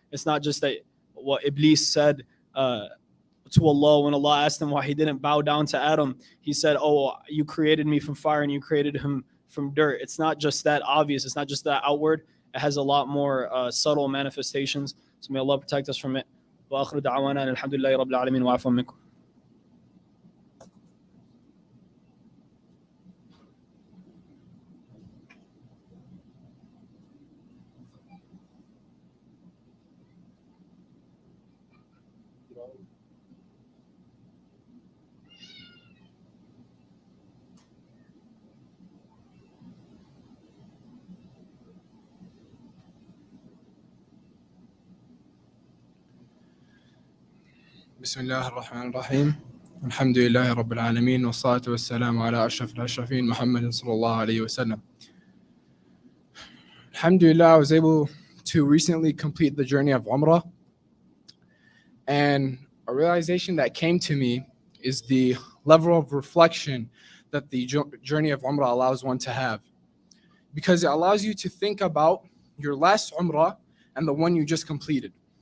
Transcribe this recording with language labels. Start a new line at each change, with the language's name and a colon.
English: It's not just that what Iblis said to Allah when Allah asked him why he didn't bow down to Adam. He said, oh, you created me from fire and you created him from dirt. It's not just that obvious. It's not just that outward. It has a lot more subtle manifestations. So may Allah protect us from it.
Arabic: وآخر دعوانا الحمد لله رب العالمين وعفوا منكم. بسم الله الرحمن الرحيم الحمد لله رب العالمين والصلاة والسلام على أشرف الأشرفين محمد صلى الله عليه وسلم.
English: Alhamdulillah, I was able to recently complete the journey of Umrah, and a realization that came to me is the level of reflection that the journey of Umrah allows one to have, because it allows you to think about your last Umrah and the one you just completed.